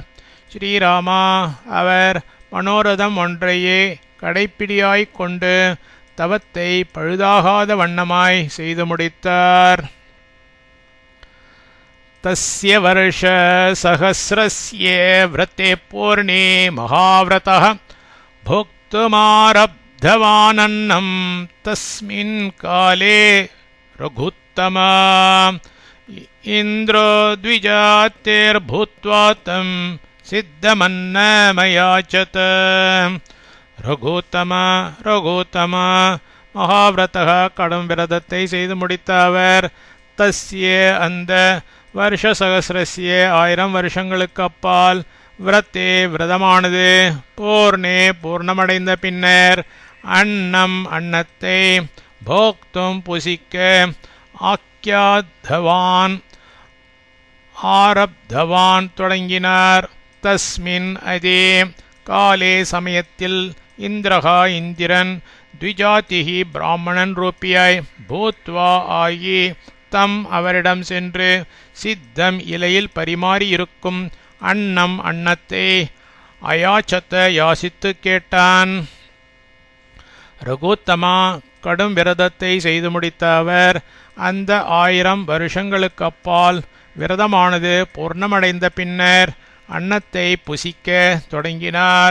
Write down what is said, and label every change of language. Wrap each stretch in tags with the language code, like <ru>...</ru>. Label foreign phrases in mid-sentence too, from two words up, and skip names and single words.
<ta>ஸ்ரீராமா அவர் மனோரதம் ஒன்றையே கடைப்பிடியாய்கொண்டு தவத்தை பழுதாகாத வண்ணமாய் செய்து முடித்தார்.</ta> <sa>तस्य वर्षसहस्रस्य व्रते पूर्णे महाव्रतः भोक्तुमारब्धवानन्नं तस्मिन् काले रघुत्तमा इन्द्रो द्विजातेर्भूत्वा तं सिद्धमन्नमयाचत. रघूत्तम महाव्रतः</sa> <ta>கடும் விரதத்தை செய்து முடித்த அவர் தஸ்ய அந்த</ta> <sa>वर्ष सहस्रस्य</sa> <ta>1000 வருஷங்களுக்கு அப்பால் விரத்தே விரதமானது பூர்ணே பூர்ணமடைந்த பின்னர் அன்னம் அன்னத்தை போக்தும் புசிக்க ஆக்கியாதவான் ஆரப்தவான் தொடங்கினார். தஸ்மின் அதே காலே சமயத்தில் இந்திரகா இந்திரன் द्विजातिः பிராமணன் ரூபியாய் பூத்வா ஆகி தம் அவரிடம் சென்று சித்தம் இலையில் பரிமாறியிருக்கும் அன்னத்தை அயாச்சத்த யாசித்து கேட்டான். ரகுத்தமா கடும் விரதத்தை செய்து முடித்த அவர் அந்த 1000 வருஷங்களுக்கு அப்பால் விரதமானது பூர்ணமடைந்த பின்னர் அன்னத்தை புசிக்க தொடங்கினார்.</ta>